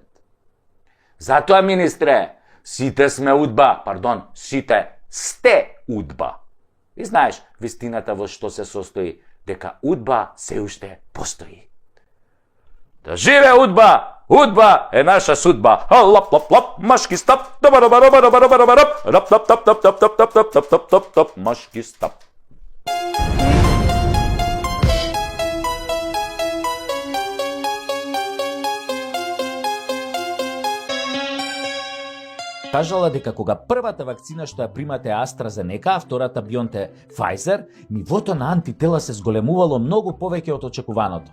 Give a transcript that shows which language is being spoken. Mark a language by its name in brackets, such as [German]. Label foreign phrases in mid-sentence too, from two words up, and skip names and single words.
[Macedonian] Затоа, министре, сите сме удба, сите сте удба. И знаеш, вистината во што се состои, дека удба се уште постои. Да живе удба! Удба е наша судба. Лап лап лап, машки стап. Рап, машки стап. Кажала дека кога првата вакцина што ја примате AstraZeneca, а втората BioNTech Pfizer, нивото на антитела се зголемувало многу повеќе од очекуваното.